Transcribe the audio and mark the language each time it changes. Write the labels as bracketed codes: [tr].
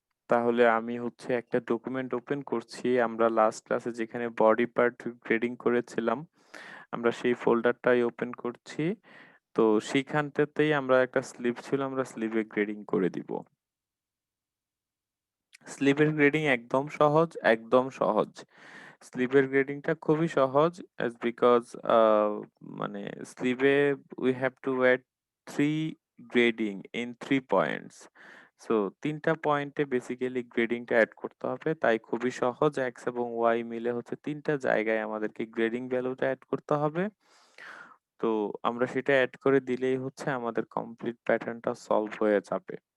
[bn] তাহলে আমি হচ্ছে একটা ডকুমেন্ট ওপেন করছি। আমরা লাস্ট ক্লাসে যেখানে বডি পার্ট গ্রেডিং করেছিলাম, আমরা সেই ফোল্ডারটাই ওপেন করছি। তো সেইখানটাতেই আমরা একটা স্লিপ ছিল, আমরা স্লিপে গ্রেডিং করে দিব। স্লিপের গ্রেডিং একদম সহজ, একদম সহজ। স্লিপের গ্রেডিংটা খুবই সহজ [en] as because [bn] মানে স্লিপে [en] we have to add 3 grading in 3 points. [bn] So ৩ টা পয়েন্টে বেসিক্যালি গ্রেডিংটা এড করতে হবে। তাই খুবই সহজ। x এবং y মিলে হচ্ছে ৩ টা জায়গায় আমাদেরকে গ্রেডিং ভ্যালুটা এড করতে হবে। তো আমরা সেটা এড করে দিলেই হচ্ছে আমাদের কমপ্লিট প্যাটার্নটা সলভ হয়ে যাবে।